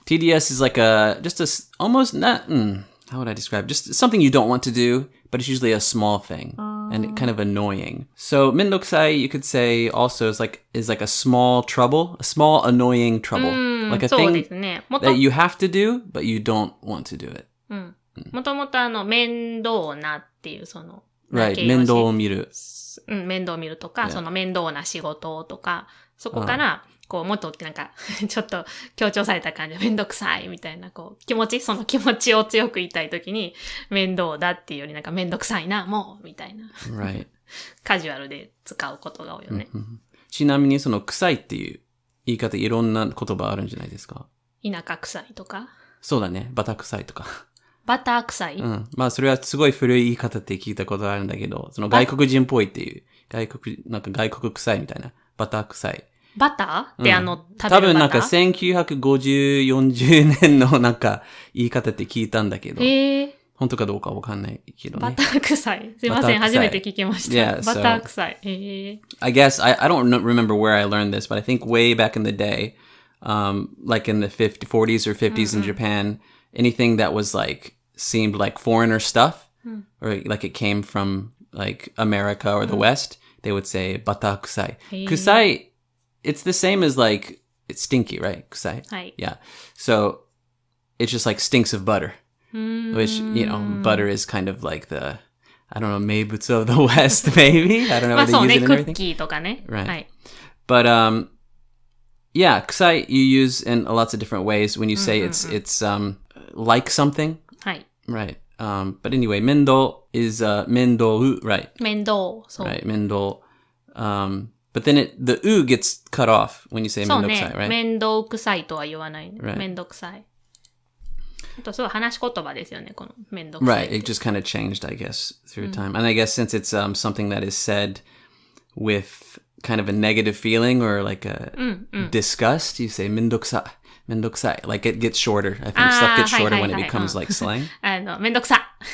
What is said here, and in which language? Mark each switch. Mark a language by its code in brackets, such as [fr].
[en] Tedious is like almost not... how would I describe? Just something you don't want to do, but it's usually a small thing and kind of annoying. So めんどくさい you could say also is like a small trouble, a small annoying trouble. Like a thing that you have to do, but you don't want to do it. [ja] もともと面倒なっていうその、 [en] Right, [ja] 面倒を見る。面倒を見るとか、その面倒な仕事とか、そこからこう、もっとなんか、ちょっと強調された感じでめんどくさいみたいな、こう、その気持ちを強く言いたいときに、面倒だっていうよりなんかめんどくさいな、もうみたいな。 [en] Right. [ja] カジュアルで使うことが多いよね。ちなみにその臭いっていう言い方いろんな言葉あるんじゃないですか？田舎臭いとか。そうだね。バタ臭いとか。バター臭い、まあそれはすごい古い言い方って聞いたことあるんだけど、その外国人っぽいっていう、なんか外国臭いみたいな。バター臭い。バターって食べるバター、多分なんか1950、40年のなんか言い方って聞いたんだけど。本当かどうかわかんないけどね。バター臭い。すいません、初めて聞きました。 [en] Yeah, [ja] バター臭い。 [en] I guess, I don't remember where I learned this, but I think way back in the day, like in the 40s or 50s in Japan, anything that was like, seemed like foreigner stuff, or like it came from like America or the West, they would say, bata kusai. Kusai, it's the same as like, it's stinky, right? Kusai. Yeah. So, it's just like stinks of butter. Which, butter is kind of like the, I don't know, meibutsu of the West, maybe? I don't know how they use it and everything. [ja] クッキーとかね。 [en] Right. But, yeah, kusai you use in lots of different ways when you say it's like something. Right. But anyway, mendo is, mendou, right? [ja] 面倒。 [en] Right, mendo. But then the u gets cut off when you say [ja] そう [en] mendo [ja] ね。 [en] kusai, right? [ja] 面倒臭いとは言わない。 [en] Right. [ja] 面倒臭い。あとすごい話し言葉ですよね、この面倒臭い。 [en] Right, it just kind of changed, I guess, through time. And I guess since it's something that is said with kind of a negative feeling or like a disgust, you say mendokusai, mendokusai. Like it gets shorter. I think stuff gets shorter when it becomes like slang. [ja] めんどくさ。